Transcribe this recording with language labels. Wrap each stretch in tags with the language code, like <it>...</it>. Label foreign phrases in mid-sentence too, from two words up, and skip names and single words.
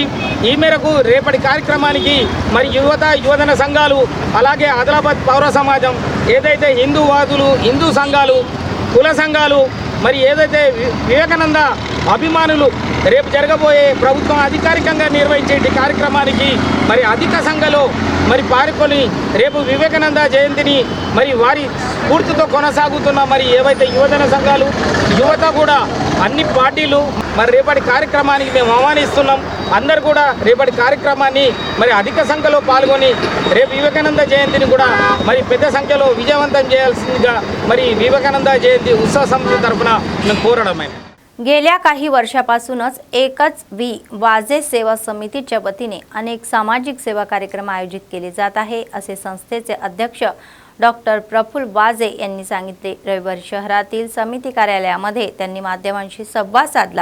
<te>ఈ మేరకు రేపటి కార్యక్రమానికి మరి యువజన సంఘాలు, అలాగే ఆదిలాబాద్ పౌర సమాజం, ఏదైతే హిందూవాదులు, హిందూ సంఘాలు, కుల సంఘాలు, మరి ఏదైతే వివేకానంద అభిమానులు రేపు జరగబోయే ప్రభుత్వం అధికారికంగా నిర్వహించే కార్యక్రమానికి మరి అధిక సంఖ్యలో మరి పాల్గొని రేపు వివేకానంద జయంతిని మరి వారి స్ఫూర్తితో కొనసాగుతున్న మరి ఏవైతే యువజన సంఘాలు, యువత కూడా అన్ని పార్టీలు మరి రేపటి కార్యక్రమానికి మేము ఆహ్వానిస్తున్నాం। అందరూ కూడా రేపటి కార్యక్రమాన్ని మరి అధిక సంఖ్యలో పాల్గొని రేపు</te> <mr>विवेकानंद जयंती</mr> <te>కూడా మరి పెద్ద సంఖ్యలో విజయవంతం చేయాల్సిందిగా మరి</te> <mr>विवेकानंद जयंती उत्सव समिती तर्फे</mr> <te>మేము కోరడమే।</te> <mr>गेल्या काही वर्षापासूनच एकच वाजे सेवा समितीच्या वतीने अनेक सामाजिक सेवा कार्यक्रम आयोजित केले जात आहे असे संस्थेचे अध्यक्ष डॉक्टर प्रफुल्ल वाजे यांनी सांगितले। रविवारी शहरातील समिती कार्यालयामध्ये त्यांनी माध्यमांशी संवाद साधला।</mr>